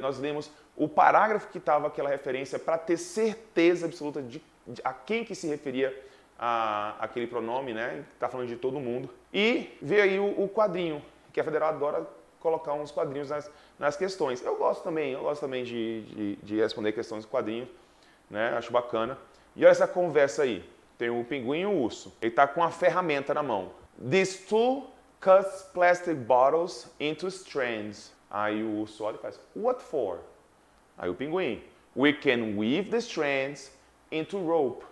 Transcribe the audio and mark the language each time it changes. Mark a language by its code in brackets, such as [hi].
[pt] Nós lemos o parágrafo que estava aquela referência para ter certeza absoluta de a quem que se referia aquele pronome, né? Está falando de todo mundo. E veio aí o quadrinho, que a Federal adora colocar uns quadrinhos nas questões. Eu gosto também de responder questões de quadrinhos, né? Acho bacana. E olha essa conversa aí. Tem o pinguim e o urso. Ele está com uma ferramenta na mão. [en] This tool cuts plastic bottles into strands. [pt] Aí o urso olha e faz, [en] what for? Aí o pinguim, we can weave the strands into rope.